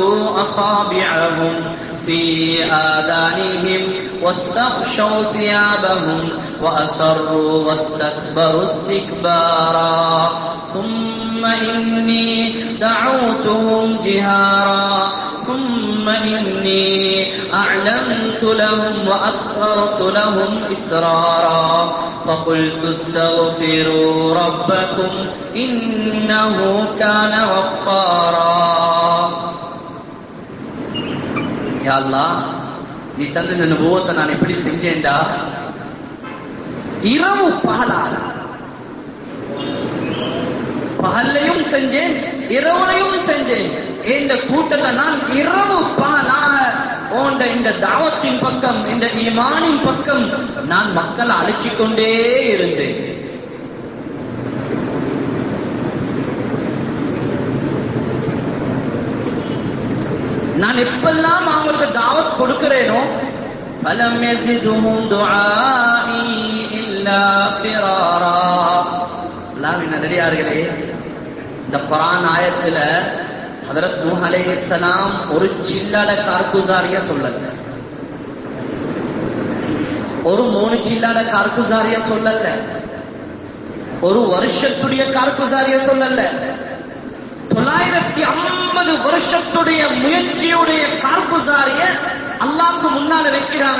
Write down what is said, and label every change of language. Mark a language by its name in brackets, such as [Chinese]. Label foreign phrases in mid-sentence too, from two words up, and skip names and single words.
[Arabic] أصابعهم في آذانهم واستغشوا ثيابهم وأسروا واستكبروا استكبارا ثم إني دعوتهم جهارا ثم إني أعلنت لهم وأسررت لهم إسرارا فقلت استغفروا ربكم إنه كان غفارا. [Tamil] யா அல்லாஹ், நீ தந்த இந்த நுபுவத்தை நான் எப்படி செஞ்சேன்டா, இரவு பகலாக, பகல்லையும் செஞ்சேன் இரவுலையும் செஞ்சேன். இந்த கூட்டத்தை நான் இரவு பகலாக ஓண்ட இந்த தாவத்தின் பக்கம், இந்த ஈமானின் பக்கம் நான் மக்களை அழைச்சிக் கொண்டே இருந்தேன். நான் எப்பெல்லாம் அவங்களுக்கு தாவத் கொடுக்கிறேனோ [Arabic] فَلَمْ يَزِدْهُمْ دُعَائِي إِلَّا فِرَارًا. [Tamil] அல்லாஹ்வின் நல்லடியார்களே, இந்த குர்ஆன் ஆயத்துல ஹஜ்ரத் நூஹ் அலைஹிஸ்ஸலாம் ஒரு சில்லாட கார்குசாரிய சொல்லல, ஒரு 3 சில்லாட கார்குசாரிய சொல்லல, ஒரு வருஷத்துடைய கார்குசாரிய சொல்லல, 950 வருஷத்துடைய முயற்சியுடைய கார்குசாரிய அல்லாஹ்க்கு முன்னால வைக்கிறாங்க.